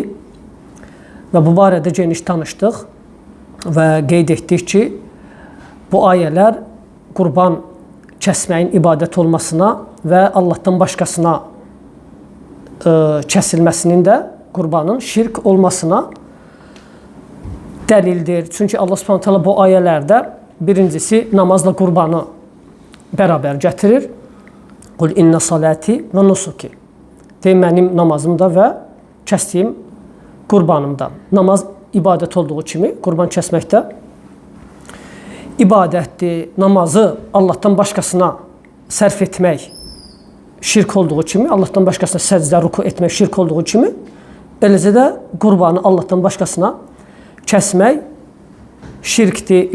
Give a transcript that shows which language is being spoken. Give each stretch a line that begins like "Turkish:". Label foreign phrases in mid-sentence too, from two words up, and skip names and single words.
Azerbaijani: Və bu barədə geniş tanışdıq və qeyd etdik ki, bu ayələr qurban kəsməyin ibadət olmasına və Allahdan başqasına kəsilməsinin də qurbanın şirk olmasına dəlildir. Çünki Allah
Arabic: سبحانه تعالى
Azerbaijani: bu ayələrdə birincisi namazla qurbanı bərabər gətirir.
Arabic: قل إن صلاتي ونسكي.
Azerbaijani: Deyim, mənim namazımda və kəsdiyim qurbanımda. Namaz ibadət olduğu kimi qurban kəsməkdə ibadətdir. Namazı Allahdan başqasına sərf etmək şirk olduğu kimi, Allahdan başqasına səcdə, ruku etmək şirk olduğu kimi, eləcə də qurbanı Allahdan başqasına kəsmək şirkdir.